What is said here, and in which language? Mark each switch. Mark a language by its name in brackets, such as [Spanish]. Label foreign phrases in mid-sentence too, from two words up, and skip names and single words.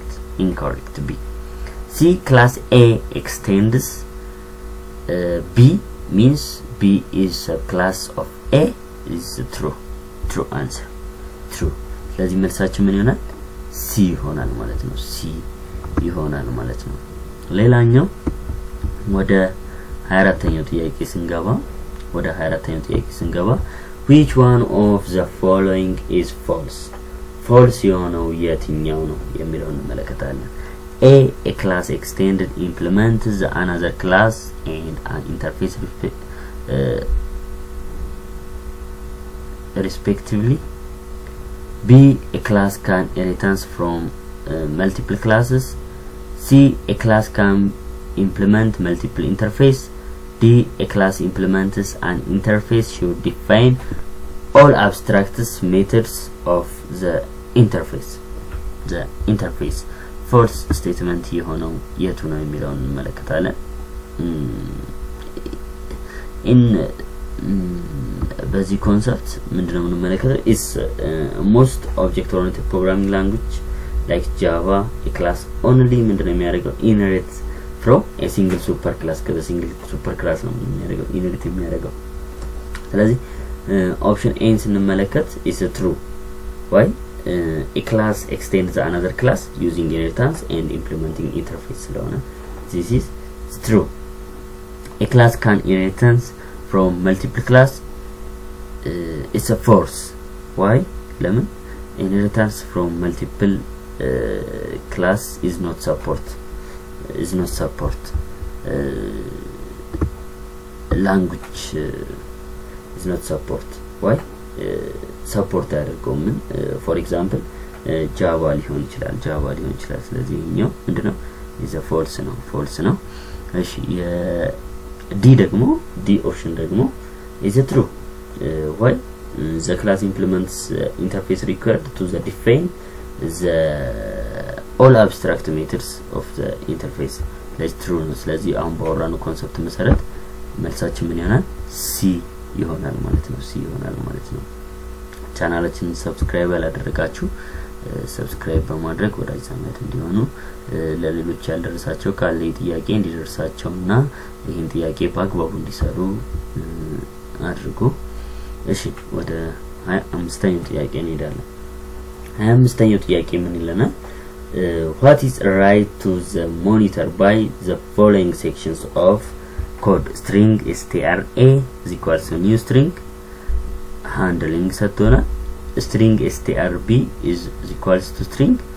[English] incorrect b c class a extends b means B is a class of A is true answer true [Amharic] ስለዚህ መልሳችን ምን ይሆናል C ይሆናል ማለት ነው C ይሆናል ማለት ነው ሌላኛው ወደ 24ኛው ጥያቄ [English] ስንገባ which one of the following is false [Amharic] የሆነው የትኛው ነው የሚለውን እንመለከታለን [English] A class extended implements another class and an interface respectively B a class can inherit from multiple classes C a class can implement multiple interface D a class implements an interface should define all abstract methods of the interface false statement [Amharic] የሆነው የቱ ነው የሚለውን እንመለከታለን በዚህ ኮንሰፕት ምንድነው የምንመለከተው [English] is most object oriented programming language like Java a class only [Amharic] ምንድነው የሚያደርገው [English] inherit from a single superclass ከsingle superclass ነው የሚያደርገው inherit የሚያደርገው ስለዚህ option A ስንመለከት is true why a class extends another class using inheritance and implementing interface ስለሆነ this is true a class can inheritance from multiple class it's a false why ለምን inheritance from multiple class is not support language is not support why support ያደርገውም for example Java [Amharic] ሊሆን ይችላል ስለዚህ ነው ምንድነው [English] is a false [Amharic] ነው እሺ [English] D option ደግሞ is a true why the class implements interface required to the define the all abstract methods of the interface that's true [Amharic] ነው ስለዚህ አሁን ባወራነው ኮንሰፕት መሰረት መልሳችን ምን ይሆናል C ይሆናል ማለት ነው ቻናላችንን ሰብስክራይብ ያላደረጋችሁ ሰብስክራይብ በማድረግ ወዳጅ ዘመድ እንዲሆኑ ለሌሎች ያልደረሳቸው ካለ ጥያቄ እንዲደርሳቸውና ይሄን ጥያቄ በአግባቡ እንዲሰሩ አድርጉ እሺ ወደ 25ኛው ጥያቄ እንሄዳለን 25ኛው ጥያቄ ምን ይለናል [English] what is right to the monitor by the following sections of code string strA is equals to new string handling [Amharic] ሰጥቶና [English] string strb is equals to string